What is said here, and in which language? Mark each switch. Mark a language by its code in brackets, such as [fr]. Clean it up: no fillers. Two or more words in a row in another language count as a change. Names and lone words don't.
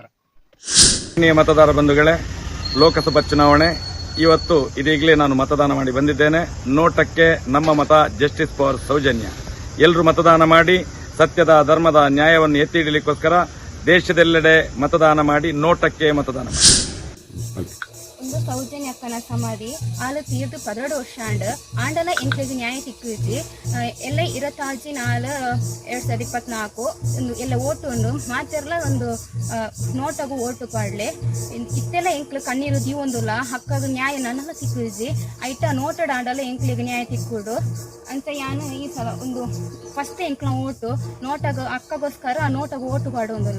[kn] ಮತದಾರ ಬಂಧುಗಳೇ, ಲೋಕಸಭಾ ಚುನಾವಣೆ ಇವತ್ತು ಇದೀಗಲೇ ನಾನು ಮತದಾನ ಮಾಡಿ ಬಂದಿದ್ದೇನೆ. ನೋಟಕ್ಕೆ ನಮ್ಮ ಮತ, [en] justice for ಸೌಜನ್ಯ. [kn] ಎಲ್ಲರೂ ಮತದಾನ ಮಾಡಿ ಸತ್ಯದ, ಧರ್ಮದ ನ್ಯಾಯವನ್ನು ಎತ್ತಿ ಹಿಡಿಯಲಿಕ್ಕೋಸ್ಕರ ದೇಶದೆಲ್ಲೆಡೆ ಮತದಾನ ಮಾಡಿ ನೋಟಕ್ಕೆ ಮತದಾನ ಮಾಡಿ. [tcy] ಒಂದು ಸೌಜನ್ಯ ಅಕ್ಕನ ಸಮಾಧಿ ಆಲು ತೀರ್ದು 12 ವರ್ಷ ಆಂಡಲ ಎಂಕ್ಲೆಗ್ ನ್ಯಾಯ ಸಿಕ್ಕಿಸಿ ಎಲ್ಲ 26/4/2024 ಎಲ್ಲ ಓಟು ಉಂಡು ಮಾತೆರ್ಲ ಒಂದು ನೋಟಗು ಓಟು ಪಾಡ್ಲೆ ಇತ್ತೆಲ್ಲ ಎಂಕ್ಲು ಕಣ್ಣೀರು ದೀವೊಂದುಲ್ಲ ಹಕ್ಕಗ ನ್ಯಾಯ ನನ್ನಲ್ಲ ಸಿಕ್ಕಿಸಿ ಐಟ ನೋಟದ ಆಂಡಲ ಎಂಕ್ಲಿಗೆ ನ್ಯಾಯ ತಿಕ್ಕುಡು ಅಂತ ಯಾನು ಈ ಸಲ ಒಂದು ಫಸ್ಟ್ ಎಂಕ್ಲ ಓಟು ನೋಟಗ ಅಕ್ಕಗೋಸ್ಕರ ನೋಟಗ ಓಟು ಪಾಡೋದಿಲ್ಲ.